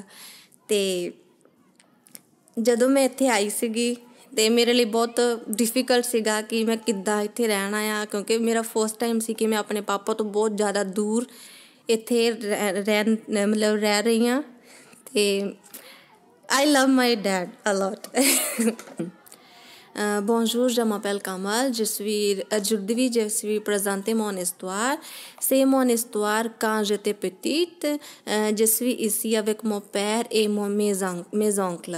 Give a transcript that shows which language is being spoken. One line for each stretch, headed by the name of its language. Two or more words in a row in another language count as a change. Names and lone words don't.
Punjabi: ਅਤੇ ਜਦੋਂ ਮੈਂ ਇੱਥੇ ਆਈ ਸੀਗੀ ਅਤੇ ਮੇਰੇ ਲਈ ਬਹੁਤ ਡਿਫੀਕਲਟ ਸੀਗਾ ਕਿ ਮੈਂ ਕਿੱਦਾਂ ਇੱਥੇ ਰਹਿਣਾ ਆ, ਕਿਉਂਕਿ ਮੇਰਾ
English: first time
Punjabi: ਸੀ ਕਿ ਮੈਂ ਆਪਣੇ ਪਾਪਾ ਤੋਂ ਬਹੁਤ ਜ਼ਿਆਦਾ ਦੂਰ ਇੱਥੇ ਰਹਿ ਰਹੀ ਹਾਂ।
English: ਅਤੇ I love my dad a lot.
French: Bonjour, je m'appelle Kamal. Aujourd'hui, je suis présenter mon histoire. C'est mon histoire quand j'étais petite. Je suis ici avec mon père et mes oncles.